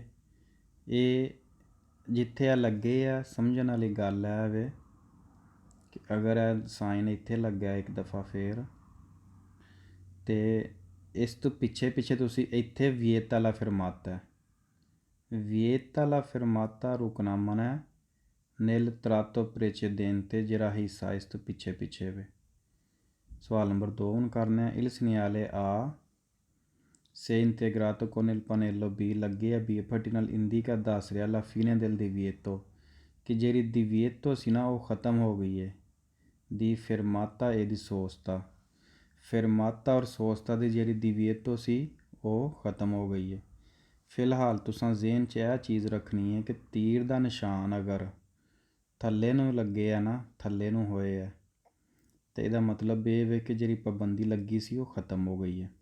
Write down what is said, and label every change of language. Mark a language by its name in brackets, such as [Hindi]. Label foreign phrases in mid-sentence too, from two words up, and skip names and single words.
[Punjabi] ਇਹ ਜਿੱਥੇ ਇਹ ਲੱਗੇ ਆ ਸਮਝਣ ਵਾਲੀ ਗੱਲ ਹੈ ਵੇ ਕਿ ਅਗਰ ਇਹ ਸਾਈਨ ਇੱਥੇ ਲੱਗਿਆ ਇੱਕ ਦਫਾ ਫੇਰ, ਅਤੇ ਇਸ ਤੋਂ ਪਿੱਛੇ ਤੁਸੀਂ ਇੱਥੇ [Italian] vieta la fermata [Punjabi] ਰੁਕਣਾ ਮਨਾ [Italian] nel tratto precedente [Punjabi] ਜਿਹੜਾ ਹਿੱਸਾ ਇਸ ਤੋਂ ਪਿੱਛੇ ਵੇ। ਸਵਾਲ ਨੰਬਰ 2 ਹੁਣ ਕਰਨਾ ਹੈ। [Italian] Il segnale A se integrato con il pannello B [Punjabi] ਲੱਗੇ ਆ B ਫੱਟੀ ਨਾਲ ਇੰਡੀਕਾ ਦੱਸ ਰਿਹਾ [Italian] la fine del divieto [Punjabi] ਕਿ ਜਿਹੜੀ divieto ਸੀ ਨਾ ਉਹ ਖ਼ਤਮ ਹੋ ਗਈ ਹੈ, ਦੀ [Italian] fermata e di sosta। [Punjabi] fermata ਔਰ sosta ਦੀ ਜਿਹੜੀ divieto ਸੀ ਉਹ ਖ਼ਤਮ ਹੋ ਗਈ ਹੈ। ਫਿਲਹਾਲ ਤੁਸੀਂ ਜ਼ੇਨ 'ਚ ਇਹ ਚੀਜ਼ ਰੱਖਣੀ ਹੈ ਕਿ ਤੀਰ ਦਾ ਨਿਸ਼ਾਨ ਅਗਰ ਥੱਲੇ ਨੂੰ ਲੱਗੇ ਆ ਨਾ, ਥੱਲੇ ਨੂੰ ਹੋਏ ਆ, ਅਤੇ ਇਹਦਾ ਮਤਲਬ ਇਹ ਵੇ ਕਿ ਜਿਹੜੀ ਪਾਬੰਦੀ ਲੱਗੀ ਸੀ ਉਹ ਖ਼ਤਮ ਹੋ ਗਈ ਹੈ।